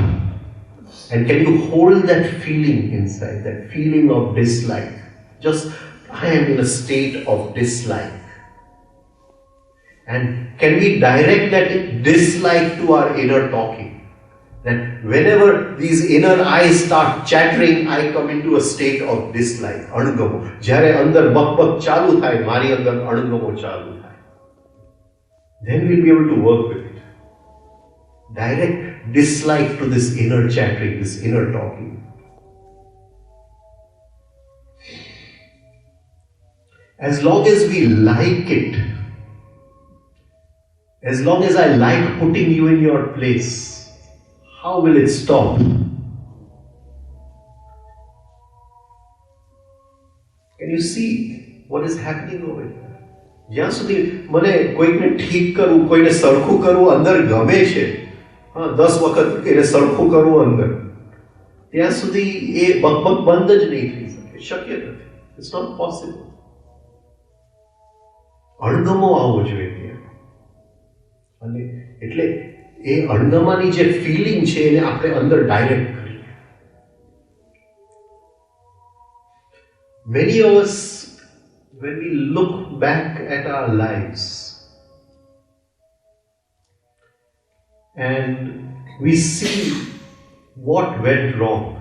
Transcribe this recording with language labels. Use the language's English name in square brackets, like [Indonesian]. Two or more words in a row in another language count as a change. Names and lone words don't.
[English] And can you hold that feeling inside, that feeling of dislike? Just, I am in a state of dislike. And can we direct that dislike to our inner talking? That whenever these inner eyes start chattering, I come into a state of dislike, [Gujarati] અણગમો. જ્યારે અંદર બકબક ચાલુ થાય, મારી અંદર અણગમો ચાલુ થાય. [English] Then we'll be able to work with it. Direct dislike to this inner chattering, this inner talking. As long as we like it, as long as I like putting you in your place, how will it stop? Can you see what is happening over here? [Gujarati] જ્યાં સુધી મને કોઈકને ઠીક કરવું, કોઈને સરખું કરવું અંદર ગમે છે, 10 વખત એને સરખું કરવું અંદર, ત્યાં સુધી એ બકબક બંધ જ નહીં થઈ શકે, શક્ય નથી. [English] It's not possible. [Gujarati] અણગમો આવવો જોઈએ ત્યાં. અને એટલે એ અણગમાની જે ફિલિંગ છે એને આપણે અંદર ડાયરેક્ટ કરીએ. [English] Many of us, when we look back at our lives and we see what went wrong.